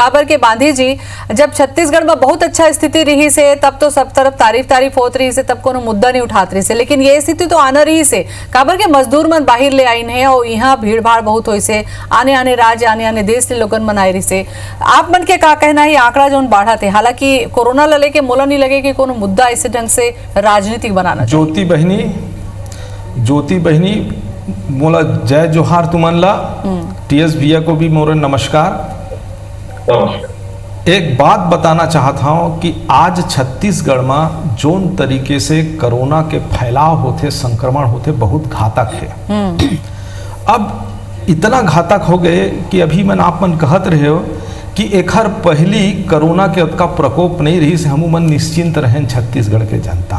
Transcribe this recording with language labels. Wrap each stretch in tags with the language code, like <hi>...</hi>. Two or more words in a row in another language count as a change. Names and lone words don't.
<hne>काबर के बांधी जी, जब छत्तीसगढ़ में बहुत अच्छा स्थिति रही से तब तो सब तरफ तारीफ होत रही से, तब कोनो मुद्दा नहीं उठात रही से, लेकिन ये स्थिति तो आना रही से काबर के मजदूर मन बाहर ले आइन है और यहाँ भीड़ भाड़ बहुत हुई से, आने राज्य आने देश से लोगन मन आए रही से। आप मन के का कहना है आंकड़ा जो बढ़ा थे, हालांकि कोरोना ल लेके मोला नहीं लगे कि कोनो मुद्दा ऐसे ढंग से राजनीतिक बनाना। ज्योति बहनी मोला जय जोहार तुमन ला, TS भैया को भी मोर नमस्कार। एक बात बताना चाहता हूँ कि आज छत्तीसगढ़ में जोन तरीके से कोरोना के फैलाव होते, संक्रमण होते, बहुत घातक है। अब इतना घातक हो गए कि अभी आप मन कहत रहे हो कि एखर पहली कोरोना के का प्रकोप नहीं रही से हमू मन निश्चिंत रहें छत्तीसगढ़ के जनता।</hne>